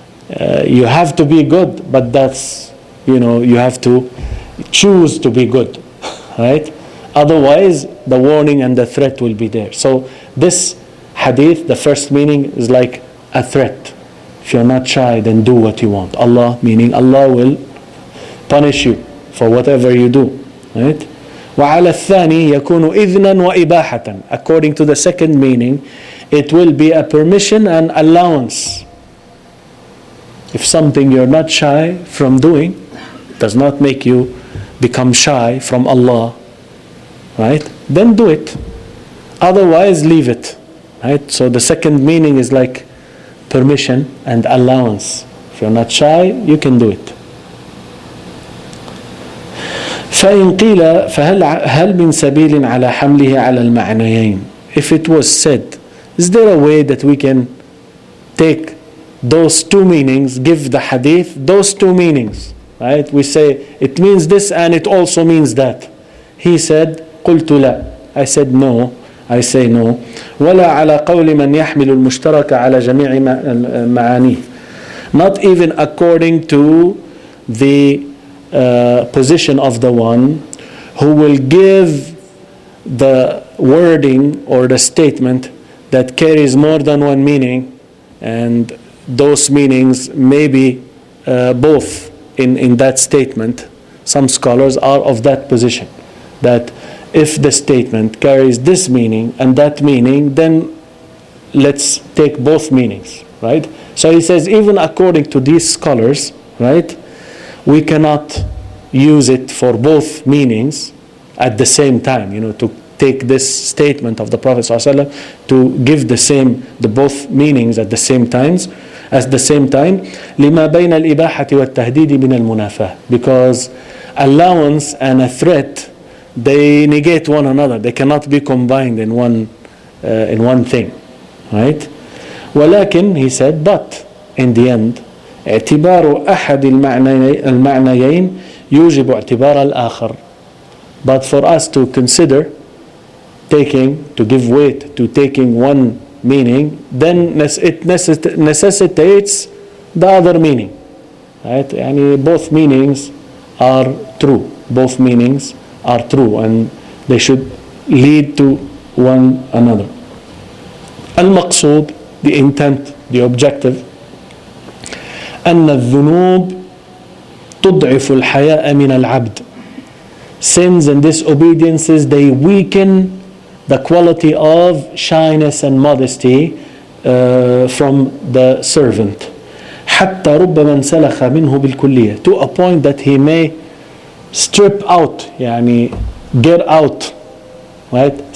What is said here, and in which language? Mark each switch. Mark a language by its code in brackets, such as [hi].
[en] You have to be good, but that's, you have to choose to be good, right? Otherwise, the warning and the threat will be there. So this hadith, the first meaning is like a threat. If you're not shy, then do what you want. Allah, meaning Allah will punish you for whatever you do, right? [ar] وعلى الثاني يكون إذنا وإباحة. [en] According to the second meaning, it will be a permission and allowance. If something you're not shy from doing, does not make you become shy from Allah, right? Then do it. Otherwise, leave it, right? So the second meaning is like permission and allowance. If you're not shy, you can do it. [ar] فإن قيل فهل من سبيل على حمله على المعنيين. [en] If it was said, is there a way that we can take those two meanings, give the hadith those two meanings, right? We say it means this and it also means that. He said, [ar] قلت لا. [en] I said no. I say no. [ar] ولا على قول من يحمل المشترك على جميع معانيه. [en] Not even according to the position of the one who will give the wording or the statement that carries more than one meaning, and those meanings may be both in that statement. Some scholars are of that position. that if the statement carries this meaning and that meaning, then let's take both meanings, right? So he says, even according to these scholars, right, we cannot use it for both meanings at the same time, to take this statement of the Prophet ﷺ to give the both meanings at the same time, [ar] لما بين الإباحة والتهديد من المنافاة, [en] because allowance and a threat, they negate one another. They cannot be combined in one thing, right? [ar] ولكن, [en] he said, but in the end, [ar] اعتبار أحد المعنيين يوجب اعتبار الآخر. [en] But for us to consider to give weight to taking one meaning, then it necessitates the other meaning, right? Both meanings are true. Both meanings are true, and they should lead to one another. [ar] المقصود, [en] the intent, the objective, [ar] أن الذنوب تضعف الحياء من العبد. [en] Sins and disobediences, they weaken the quality of shyness and modesty from the servant. [ar] حتى ربما انسلخ منه بالكلية, [en] to a point that he may strip out, get out, right?